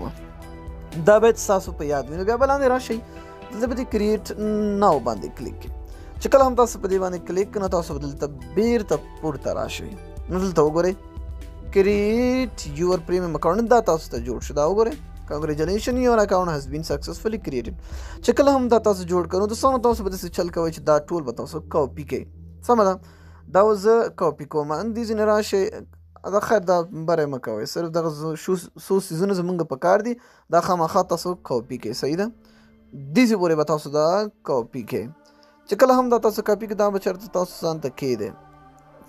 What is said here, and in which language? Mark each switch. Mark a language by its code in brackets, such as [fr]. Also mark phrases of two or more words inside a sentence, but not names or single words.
[ps] دا باید ستاسو په یاد وي. نو بیا به لاندې راشئ، دلته به دې کریټ نو باندې کلیک کړئ. چې کله هم تاسو په دې باندې کلیک کړئ نو تاسو به دلته بیرته پورته راشئ. نو دلته وګورئ [en] Create your premium account. [ps] دا تاسو ته جوړ شو. دا وګورئ [en] Congratulations, your account has been successfully created. [ps] چې کله هم دا تاسو جوړ کړو دوستانو تاسو به داسې چل کوئ چې دا ټول به تاسو کاپي کړئ. سمه ده؟ دا زه کاپي کوم. دې ځینې راشئ، دا خیر دا بری مه کوئ، صرف دغه څو څیزونه زموږ په کار دي دا خامخا تاسو کاپي کړئ. صحیح ده؟ دې پورې به تاسو دا کاپي کړئ. چې کله هم دا تاسو کاپي کړئ دا به چېرته تاسو ځان ته کښېږدئ.